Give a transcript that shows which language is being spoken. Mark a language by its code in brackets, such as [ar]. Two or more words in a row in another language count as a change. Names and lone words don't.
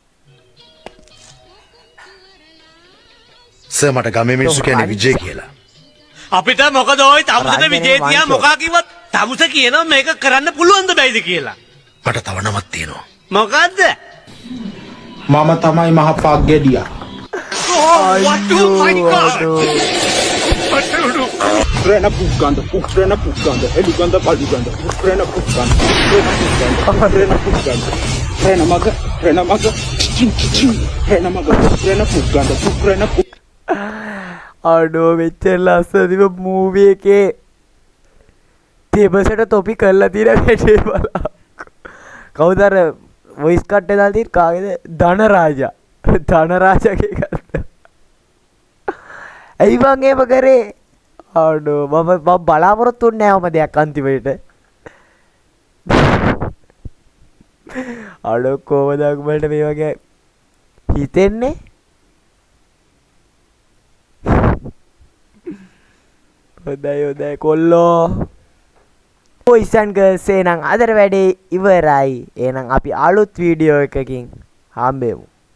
[si] සර් මට ගමේ මිනිස්සු කියන්නේ විජේ කියලා. අපිට මොකද ඔය තමුසට විජේ තියා මොකා කිව්වත් තමුස කියනවා මේක කරන්න පුළුවන්ද බැයිද කියලා. මට තව නමක් තියෙනවා. මොකද්ද? මම තමයි මහපා ගෙඩියා. Rena Puganda, Rena Puganda, Eliganda Baliganda, Rena Puganda, Rena Puganda, Rena Maga, Rena Maga, Rena Maga, Rena Puganda, Rena අඩෝ මෙච්චර ලස්සනදිව මූවි එකේ ටේබල්සට තොපි කරලා තියෙන වැඩේ බලන්න. කවුද අර [en] voice cut [si] එක දාලා තියෙන්නේ කාගේද? ධනරාජාගේ ගත්තා. ඇයි මං එහෙම කරේ? අඩෝ මම බලාපොරොත්තු වෙන්නේ නැහැ ඔම දෙයක් අන්තිමට. අඩෝ කොහමද උඹලට මේ වගේ හිතෙන්නේ? හොඳයි කොල්ලෝ. [en] boys and girls [si] එහෙනම් අදට වැඩේ ඉවරයි. එහෙනම් අපි අලුත් වීඩියෝ එකකින් හම්බෙමු.